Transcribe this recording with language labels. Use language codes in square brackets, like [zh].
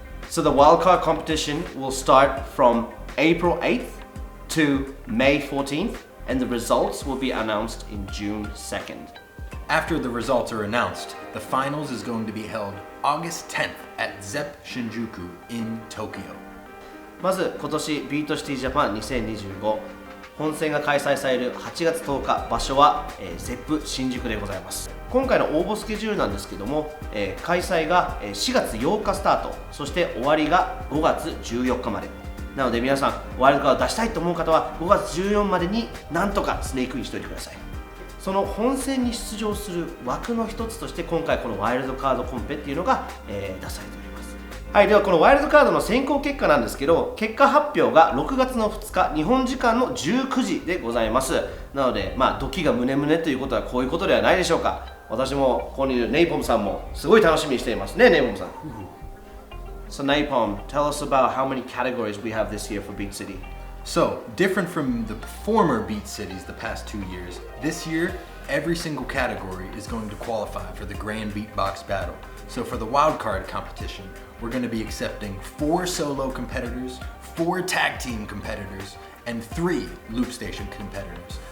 [en] So the wildcard competition will start from April 8th to May 14th, and the results will be announced in June 2nd. After the results are announced, the finals is going to be held August 10th at Zepp Shinjuku in Tokyo. [ja] まず今年ビートシティジャパン2025本戦が開催される8月10日、場所は、Zepp 新宿でございます。今回の応募スケジュールなんですけども、開催が4月8日スタート、そして終わりが5月14日まで。なので皆さん、ワイルドカード出したいと思う方は5月14までになんとかスネークインしておいてください。その本戦に出場する枠の一つとして今回このワイルドカードコンペっていうのが、出されております。はい、ではこのワイルドカードの選考結果なんですけど、結果発表が6月の2日日本時間の19時でございます。なのでドキがムネムネということはこういうことではないでしょうか。私もここにいるネイポムさんもすごい楽しみにしていますね、ネイポムさん。 [en] So Napalm, tell us about how many categories we have this year for Beat City. So, different from the former Beat Cities the past 2 years, this year, every single category is going to qualify for the Grand Beatbox Battle. So for the wildcard competition, we're going to be accepting 4 solo competitors, 4 tag team competitors, and 3 Loopstation competitors.